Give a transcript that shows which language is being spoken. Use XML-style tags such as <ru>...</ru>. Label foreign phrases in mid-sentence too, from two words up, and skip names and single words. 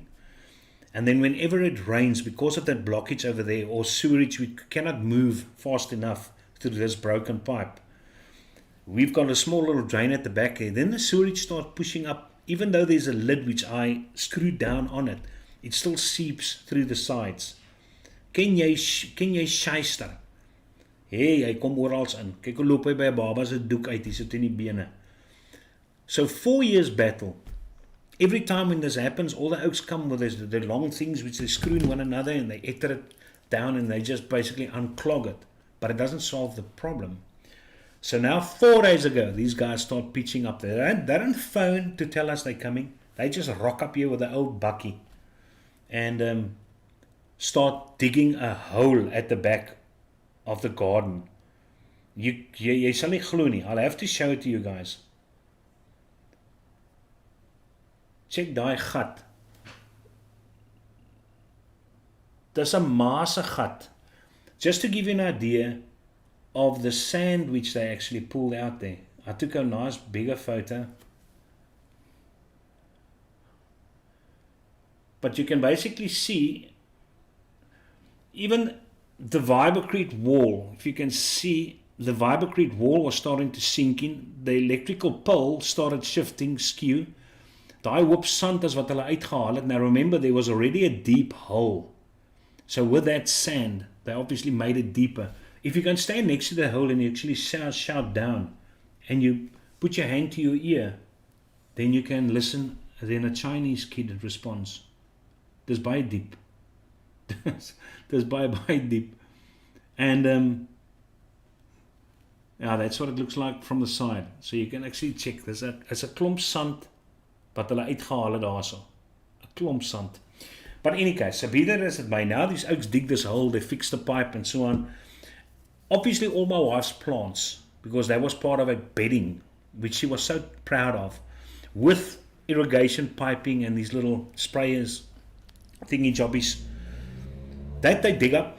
<en>And then whenever it rains, because of that blockage over there, or sewage, we cannot move fast enough through this broken pipe. We've got a small little drain at the back here. Then the sewage starts pushing up. Even though there's a lid which I screwed down on it, it still seeps through the sides.</en> <af>Ken jy shyster? Hey, hy kom orals in. Kyk hoe loop hy by 'n baba se doek uit, hy sit in die bene.</af> <en>So 4 years battle. Every time when this happens, all the oaks come with the long things which they screw in one another, and they enter it down and they just basically unclog it. But it doesn't solve the problem. So now 4 days ago, these guys start pitching up there. They don't phone to tell us they're coming. They just rock up here with an old bucky and start digging a hole at the back of the garden.</en> <af>Jy sal nie glo nie.</af> <en>I'll have to show it to you guys.</en> <af>Check daai gat. Dis 'n maase gat.</af> <en>Just to give you an idea of the sand which they actually pulled out there. I took a nice bigger photo. But you can basically see even the Vibacrete wall. If you can see, the Vibacrete wall was starting to sink in. The electrical pole started shifting, skew.</en> <af>Daai hoop sand is wat hulle uitgehaal het.</af> <en>Now remember, there was already a deep hole. So with that sand, they obviously made it deeper. If you can stand next to the hole and you actually shout down and you put your hand to your ear, then you can listen. Then a Chinese kid responds.</en> <af>Dis baie diep. Dis baie deep.</af> <en>And yeah, that's what it looks like from the side. So you can actually check. There's a</en> <af>klomp sand wat hulle uitgehaal het daarso. 'n Klomp sand.</af> <en>But in any case, so be that as it may, now these oaks dig this hole, they fix the pipe and so on. Obviously all my wife's plants, because that was part of a bedding, which she was so proud of, with irrigation piping and these little sprayers, thingy jobbies, that they dig up.</en>